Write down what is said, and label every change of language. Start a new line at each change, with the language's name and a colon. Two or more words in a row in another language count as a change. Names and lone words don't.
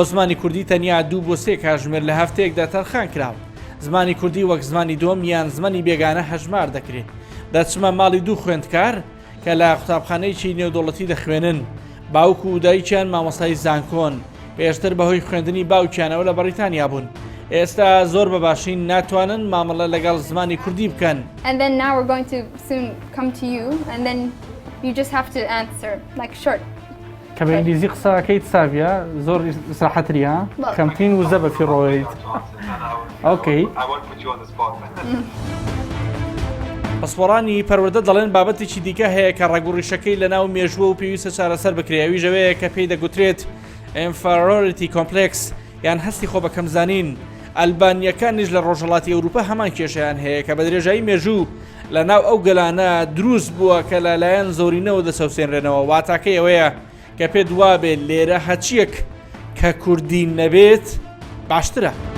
Central Kurdish: زمانی کوردی تەنیا 2 بۆ 3 کاتژمێر لە هەفتەیەکدا تەرخان کراوە زمانی کوردی وەک زمانی دۆم یان زمانی بێگانە هەژمار دەکرێت دەچمە ماڵی 2 خوێندکار کە لە قوتابخانەیەکی نێودوڵەتی دەخوێنن باوکو و دایکیان مامۆستای زانکۆن پێشتر بەهۆی خوێندنی باوکیانەوە لە بەریتانیا بوون ئێستا زۆر بەباشی ناتوانن مامەڵە لەگەڵ زمانی کوردی بکەن.
English: And then now we're going to soon come to you and then you just have to answer like short.
Central Kurdish: کە بە ئینگلیزی قسەکەیت ساویە زۆر ئیسراحەتریە کەمتین و زەبە فیڕۆیت. ئۆکەی. پسپۆڕانی پەروەردە دەڵێن بابەتێکی دیکە هەیە کە ڕێگوڕیشەکەی لە ناو مێژووە و پێویستە چارەسەر بکرێوی ژەوەیە کە پێی دەگوترێت ئینفەرۆریتی کۆمپلێکس یان هەستی خۆ بە کەمزانین ئەلبانیەکانیش لە ڕۆژهەڵاتی ئەوروپا هەمان کێشەیان هەیە کە بە درێژایی مێژوو لە ناو ئەو گەلانە دروست بووە کە لەلایەن زۆرینەوە دەسەوسێنرێنەوە واتاکەی ئەوەیە کە پێ دوابێت لێرە هەچیەک کە کوردی نەبێت باشترە.